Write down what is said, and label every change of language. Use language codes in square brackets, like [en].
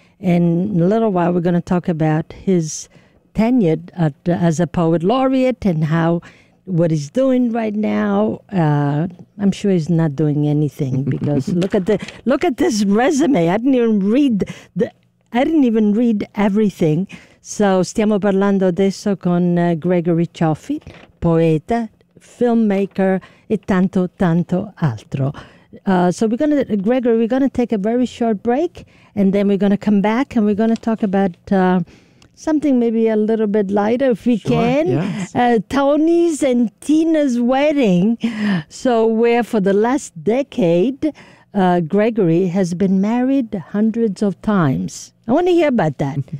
[en] In a little while, we're going to talk about his tenure as a poet laureate and how what he's doing right now. I'm sure he's not doing anything because look at this resume. I didn't even read everything. [it] So stiamo parlando adesso con Gregory Chaffee, poeta, filmmaker, e tanto tanto altro. [en] Gregory, we're going to take a very short break, and then we're going to come back, and we're going to talk about something maybe a little bit lighter, if we can. Yes. Tony's and Tina's wedding. So where for the last decade, Gregory has been married hundreds of times. I want to hear about that.